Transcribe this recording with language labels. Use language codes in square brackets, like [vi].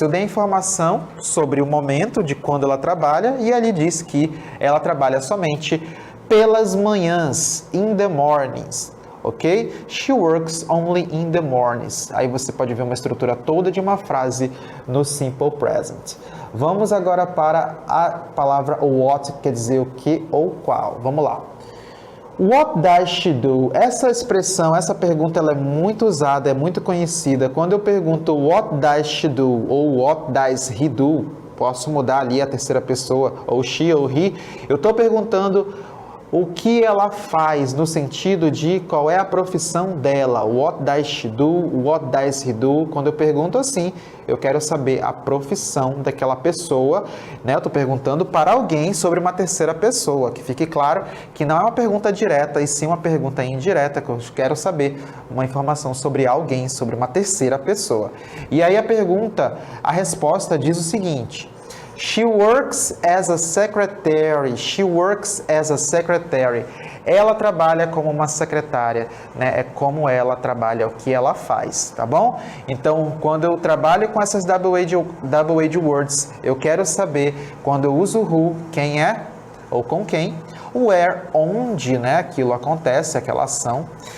[pt] Eu dei informação sobre o momento de quando ela trabalha e ali diz que ela trabalha somente pelas manhãs, [en] in the mornings. Ok? She works only in the mornings. [pt] Aí você pode ver uma estrutura toda de uma frase no Simple Present. Vamos agora para a palavra what, que quer dizer o que ou qual. Vamos lá. [en] What does she do? [pt] Essa expressão, essa pergunta, ela é muito usada, é muito conhecida. Quando eu pergunto [en] what does she do [pt] ou [en] what does he do, [pt] posso mudar ali a terceira pessoa, ou she ou he, eu estou perguntando o que ela faz, no sentido de qual é a profissão dela. [en] What does she do? What does he do? [pt] Quando eu pergunto assim, eu quero saber a profissão daquela pessoa, né? Eu estou perguntando para alguém sobre uma terceira pessoa, que fique claro que não é uma pergunta direta, e sim uma pergunta indireta, que eu quero saber uma informação sobre alguém, sobre uma terceira pessoa. E aí a resposta diz o seguinte: [en] She works as a secretary. She works as a secretary. [pt] Ela trabalha como uma secretária, né? É como ela trabalha, o que ela faz, tá bom? Então, quando eu trabalho com essas double H words, eu quero saber, quando eu uso who, quem é ou com quem. Where, onde, né? Aquilo acontece, aquela ação.